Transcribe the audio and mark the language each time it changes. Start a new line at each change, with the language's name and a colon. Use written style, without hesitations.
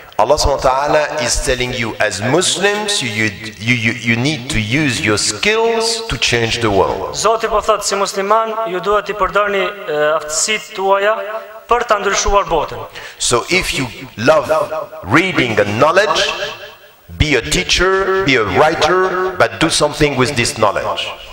English: Allah subhanahu wa ta'ala is telling you as Muslims you need to use your skills to change the world.
Albanian: Zoti po thotë si musliman ju duhet të përdorni aftësitë tuaja për ta ndryshuar botën.
English: So if you love reading and knowledge, be a teacher, be a writer, but do something with this knowledge.